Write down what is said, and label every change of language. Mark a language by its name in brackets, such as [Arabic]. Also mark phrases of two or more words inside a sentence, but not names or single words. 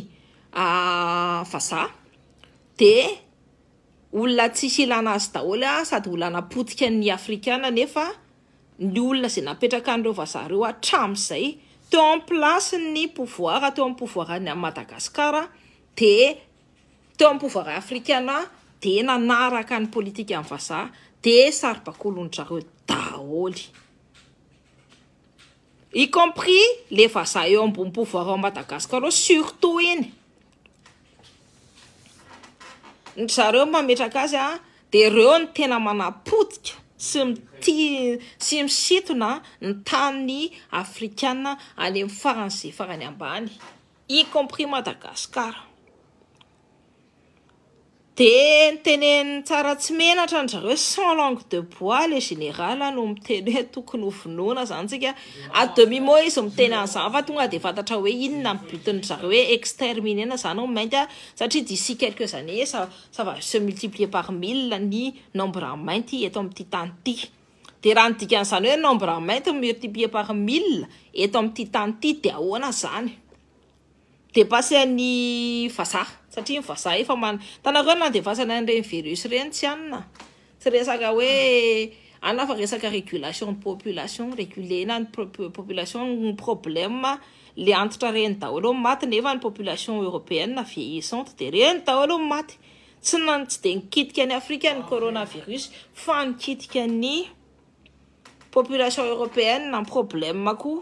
[Malagasy] vazaha de olona tsisy ilana azy daholo sady olona napotika ny afrikana nefa ny olona zay napetraka an'ireo vazaha reo hatramin'izay teo [French] en place [Malagasy] ny pouvoir teo amin'ny pouvoir ny Madagascar de teo amin'ny pouvoir afrikana de nanaraka ny politika amin'ny vazaha de saribakolon-jareo daholo [French] y compris les [Malagasy] vazaha eo ambony [French] pouvoir au [Malagasy] Madagascar surtout iny ny zareo mametraka azy de reo ny tena manapotika sy misitona ny tany afrikana any amin'ny farany farany ambany [French] y compris [Malagasy] Madagascar. De niteneny tsara tsy menatra ny zareo [French] sans langue de bois le général [Malagasy] no miteny hoe tokony ho vonoina zany tsika [French] à demi-mot [Malagasy] izy miteny an'izany fa tonga de fantatra hoe inona ny butin'ny zareo hoe exterminer zany mainty satria [French] d'ici quelques années ça va se multiplier par 1000 [Malagasy] ny nombre mainty eto amin'ity tany ity. De raha ny dikan'izany hoe nombre mainty [French] multiplier par 1000 [Malagasy] eto amin'ity tany ity de ahoana zany? Dépassé ny vazaha satria ny vazaha efa tanareo na devasana an'ireny virus reny tsy anona tsy resaka hoe ana fa resaka [French] régulation de population réguler [Malagasy] na ny population ny problème le antitra reny daholo maty nefa ny [French] population européenne vieillissante [Malagasy] de reny daholo maty tsy de nikitika ny Afrika ny coronavirus fa nikitika ny [French] population européenne [Malagasy] na problème koa.